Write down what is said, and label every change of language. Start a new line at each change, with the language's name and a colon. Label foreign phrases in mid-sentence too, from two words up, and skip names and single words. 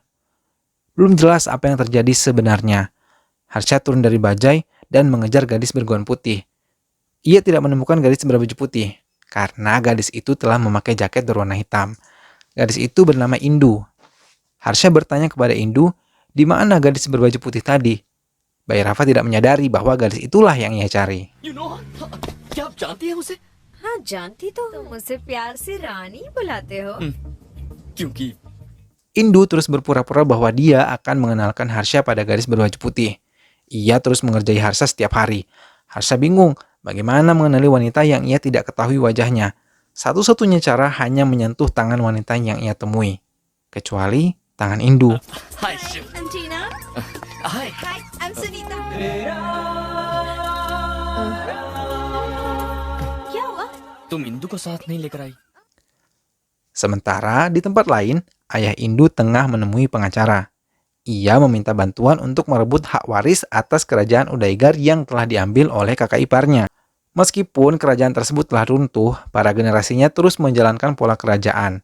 Indonesian: Belum jelas apa yang terjadi sebenarnya. Harsha turun dari bajai dan mengejar gadis bergaun putih. Ia tidak menemukan gadis berbaju putih, karena gadis itu telah memakai jaket berwarna hitam. Gadis itu bernama Indu. Harsha bertanya kepada Indu, di mana gadis berbaju putih tadi? Bhairava tidak menyadari bahwa gadis itulah yang ia cari.
English: You know,
Hindi: क्या आप जानती हैं उसे? हाँ जानती तो तुम मुझसे प्यार से रानी बुलाते हो क्योंकि
Indonesian: Indu terus berpura-pura bahwa dia akan mengenalkan Harsha pada gadis berbaju putih. Ia terus mengerjai Harsha setiap hari. Harsha bingung bagaimana mengenali wanita yang ia tidak ketahui wajahnya. Satu-satunya cara hanya menyentuh tangan wanita yang ia temui. Kecuali tangan Indu.
Hindi: हाय शिव
English: I'm Tina.
Hindi: हाय
English: Hi, I'm Sunita.
Hindi: क्या हुआ? तुम इंदु को साथ नहीं लेकर आई?
Indonesian: Sementara di tempat lain, ayah Indu tengah menemui pengacara. Ia meminta bantuan untuk merebut hak waris atas kerajaan Udaigar yang telah diambil oleh kakak iparnya. Meskipun kerajaan tersebut telah runtuh, para generasinya terus menjalankan pola kerajaan.